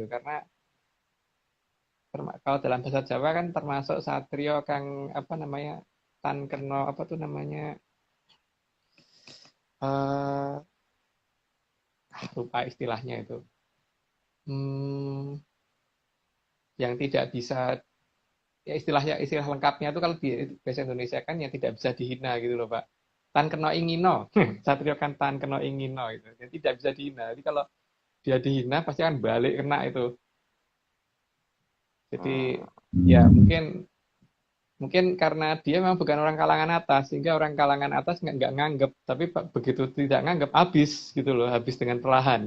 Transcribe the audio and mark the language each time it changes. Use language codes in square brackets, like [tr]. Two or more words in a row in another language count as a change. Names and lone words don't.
[id] Karena kalau dalam bahasa Jawa kan termasuk [jv] satrio kang [id] apa namanya [jv] tan keno [id] apa tuh namanya eh lupa istilahnya itu. Hmm, yang tidak bisa ya istilah lengkapnya itu kalau di bahasa Indonesia kan yang tidak bisa dihina gitu loh Pak. [jv] Tan keno ingino. Satrio kan tan keno ingino itu. [id] Yang tidak bisa dihina. Jadi kalau dia dihina pasti akan balik kena itu. Jadi ya mungkin mungkin karena dia memang bukan orang kalangan atas, sehingga orang kalangan atas nggak nganggep, tapi begitu tidak nganggep, habis gitu loh, habis dengan perlahan.